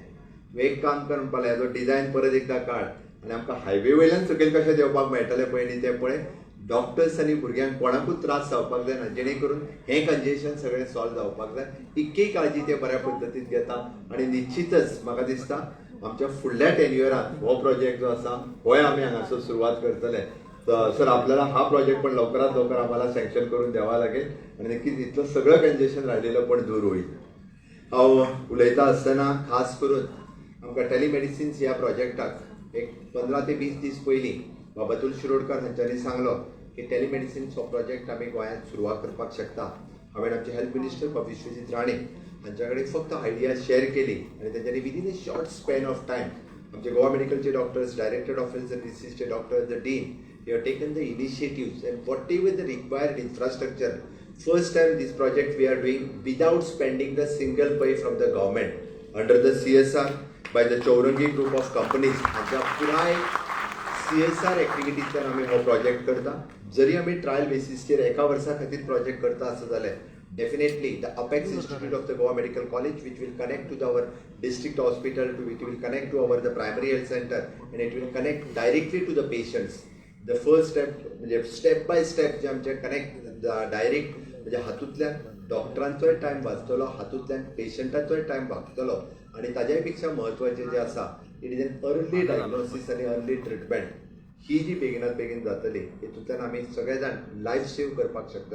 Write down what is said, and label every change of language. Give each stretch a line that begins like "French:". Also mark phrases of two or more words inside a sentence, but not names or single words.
Konkani: तूं एक काम कर म्हणपा लागलें, हेजो डिजायन परत एकदां काड आनी आमकां हायवे वयल्यान सकयल कशें देंवपाक मेळटलें पळय न्ही तें पळय. डॉक्टर्स आनी भुरग्यांक कोणाकूच त्रास जावपाक जायना, जेणे करून हें कंजेशन सगळें सॉल्व जावपाक जाय. इतकी काळजी ते बऱ्या पद्दतीन घेता आनी निश्चितच म्हाका दिसता आमच्या फुडल्या टेन्युअरांत हो प्रोजेक्ट जो आसा होय आमी हांगासर सुरवात करतले.
Marathi: सर आपल्याला हा प्रोजेक्ट पण लवकरात लवकर आम्हाला सँक्शन करून द्यावा लागेल आणि नक्कीच इतलं सगळं कंजेशन राहिलेलं पण दूर होईल.
Konkani: हांव उलयता आसतना खास करून आमकां टेलिमेडिसिन्स ह्या प्रोजेक्टाक एक 15 ते 20 दीस पयलीं बाब अतुल शिरोडकर हांच्यांनी सांगलो की टेलिमेडिसिन्स हो प्रोजेक्ट आमी गोंयांत सुरवात करपाक शकता. हांवें आमचे हेल्थ मिनिस्टर बाब विश्वजीत राणे हांच्या कडेन फक्त
English: idea share
Konkani: केली आणि त्यांच्यानी
English: within a short span of time
Konkani: आमचे गोवा मेडिकलचे डॉक्टर्स,
English: Director of Health Services doctors, the Dean, they have taken the initiatives and whatever the required infrastructure. First time this project we are doing without spending the single pay from the government under the CSR by the Chaurangi group of companies.
Konkani: हांच्या पुराय CSR एक्टिविटींतल्यान आमी हो प्रोजेक्ट करता. जरी आमी ट्रायल बेसिसचेर एका वर्सा खातीर प्रोजेक्ट करता आसत जाल्यार
English: definitely the Apex Institute of the Goa Medical College, which will connect to our district hospital, which will connect to our the primary health center, and it will connect directly to the patients. The first step
Konkani: म्हणजे
English: step by step
Konkani: जे आमचे
English: connect direct
Konkani: म्हणजे हातूंतल्यान डॉक्टरांचोय टायम वाचतलो, हातूंतल्यान पेशंटाचोय टायम वाचतलो आणि ताज्याय पेक्षा म्हत्वाचें जें आसा
English: it is an early diagnosis
Konkani: आनी
English: early treatment.
Konkani: ही जी बेगिनात बेगीन जातली हितूंतल्यान आमी सगळे जाण
English: life save
Konkani: करपाक शकतले.